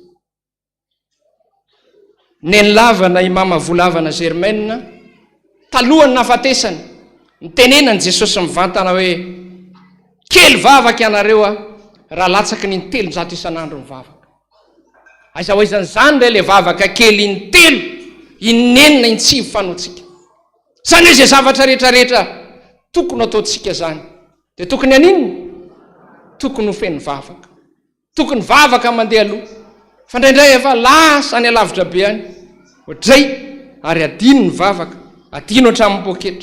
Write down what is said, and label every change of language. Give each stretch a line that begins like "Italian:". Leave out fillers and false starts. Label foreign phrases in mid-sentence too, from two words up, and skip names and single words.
Malagasy: Nenilavana imama volavana Germaine talohany nafatesany, nitenenany Jesosy mivantana hoe kely vavaka ianareo raha latsaky ny 300 isanandro ny vavaka. Aiza hoaizany zany re le vavaka kely in-3 in-9 in-5 fanotsika. Zany hoe zay zavatra rehetrarehetra tokony ataotsika zany dia tokony aninony? Tokony ho feny vavaka, tokony vavaka mandeha aloha. Fa indraindray efa lasa any alavitra be any ohatray ary adino ny vavaka, adino hatramin'ny poketra.